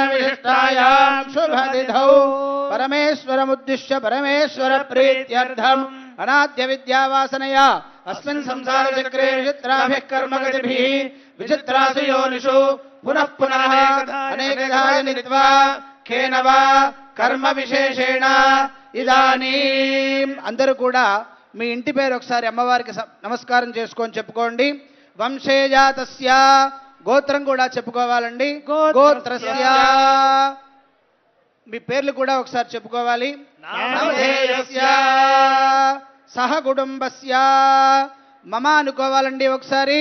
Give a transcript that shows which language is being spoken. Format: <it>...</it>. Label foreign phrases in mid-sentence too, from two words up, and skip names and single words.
<sa>विशिष्टायां शुभ तिथौ परमेश्वरमुद्दिश्य परमेश्वर प्रीत्यर्थम् अनाद्य विद्यावासनया अस्मिन् संसार चक्रे विचित्राभिः कर्मगतिभिः विचित्रासु योनिषु पुनः पुनः अनेकधा जनित्वा केन वा कर्म विशेषेण</sa> <te>ఇదానీం అందరూ కూడా మీ ఇంటి పేరు ఒకసారి అమ్మవారికి నమస్కారం చేసుకొని చెప్పుకోండి. వంశేజాతస్య గోత్రం కూడా చెప్పుకోవాలండి. గోత్రస్య మీ పేర్లు కూడా ఒకసారి చెప్పుకోవాలి.</te> <sa>నామధేయస్య సహ కుటుంబస్య మమ</sa> <te>అనుకోవాలండి ఒకసారి.</te>